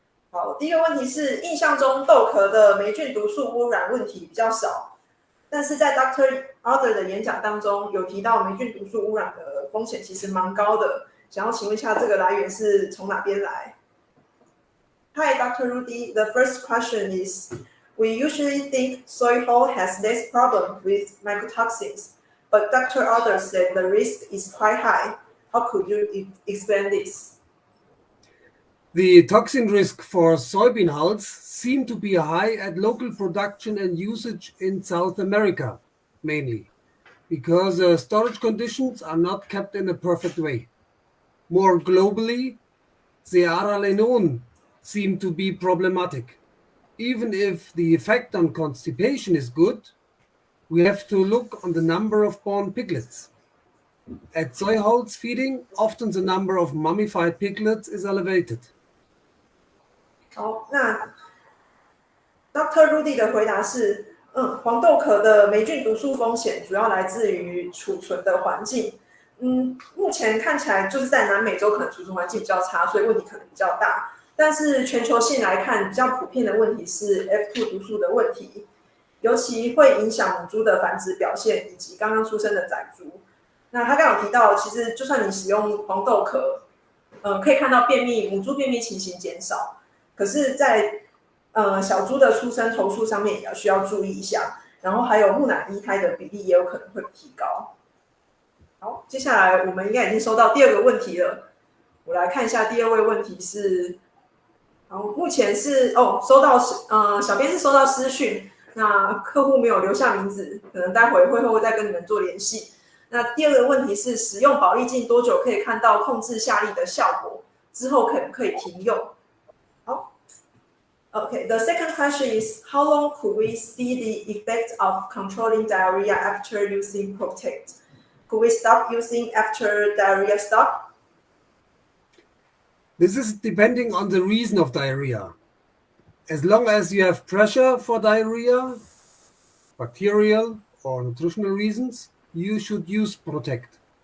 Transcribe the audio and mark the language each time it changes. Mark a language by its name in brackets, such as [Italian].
[Chinese] 好，第一个问题是印象中豆壳的霉菌毒素污染问题比较少，但是在 Dr. Other 的演讲当中有提到霉菌毒素污染的风险其实蛮高的，想要请问一下这个来源是从哪边来？ [English] Hi, Dr. Rudy. The first question is, we usually think soy hull has less problem with mycotoxins, but Dr. Other said the risk is quite high. How could you explain this? The toxin risk for soybean hulls seem to be high at local production and usage in South America, mainly, because storage conditions are not kept in a perfect way. More globally, the aralenon seem to be problematic. Even if the effect on constipation is good, we have to look on the number of born piglets. At soy hulls feeding, often the number of mummified piglets is elevated. [Chinese] 好，那 Dr. Rudy 的回答是，黄豆壳的霉菌毒素风险主要来自于储存的环境。目前看起来就是在南美洲可能储存环境比较差，所以问题可能比较大。但是全球性来看，比较普遍的问题是 F2 毒素的问题，尤其会影响母猪的繁殖表现以及刚刚出生的仔猪。那他刚刚有提到，其实就算你使用黄豆壳，可以看到母猪便秘情形减少，可是在小猪的出生头数上面也需要注意一下，然后还有木乃伊胎的比例也有可能会提高。好，接下来我们应该已经收到第二个问题了，我来看一下第二位问题是，好，目前是收到小编是收到私讯，那客户没有留下名字，可能待会会后再跟你们做联系。那第二个问题是，使用保利镜多久可以看到控制下痢的效果？之后可不可以停用？好 ，OK. [English] The second question is, how long could we see the effect of controlling diarrhea after using Protect? Could we stop using after diarrhea stop? This is depending on the reason of diarrhea. As long as you have pressure for diarrhea, bacterial or nutritional reasons, you should use Protect.